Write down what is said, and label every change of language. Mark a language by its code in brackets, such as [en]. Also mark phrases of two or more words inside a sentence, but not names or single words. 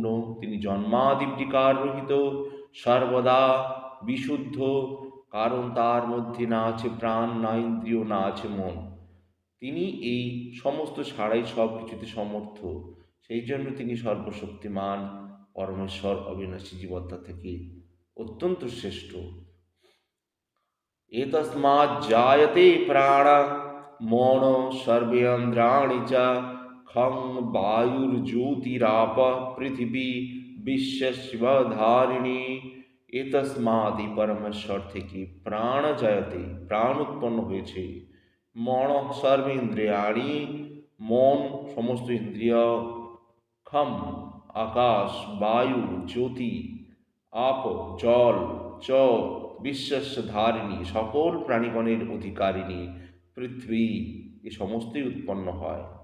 [bn] তিনি জন্মাদিবিকার রহিত, সর্বদা বিশুদ্ধ, কারণ তার মধ্যে না আছে প্রাণ, না ইন্দ্রিয়, না আছে মন। তিনি এই সমস্ত ছাড়াই সব কিছুতে সমর্থ, সেই জন্য তিনি সর্বশক্তিমান পরমেশ্বর অবিনাশী জীবাত্মা থেকে অত্যন্ত শ্রেষ্ঠ। [sa] एतस्माज्जायते प्राण मौन सर्वेन्द्राणि च खं वायुर्ज्योतिराप पृथिवी विश्वधारिणी। [bn] এতস্মাদি পরমেশ্বর থেকে প্রাণ জায়তে প্রাণ উৎপন্ন হয়েছে। [sa] মন সর্বেন্দ্রিয়াণি [bn] মন সমস্ত ইন্দ্রিয়, খম আকাশ, বায়ু জ্যোতি, আপ জল, [sa] চ বিশ্বস্য ধারিণী [bn] সকল প্রাণীগণের অধিকারিণী, পৃথিবী এ সমস্তই উৎপন্ন হয়।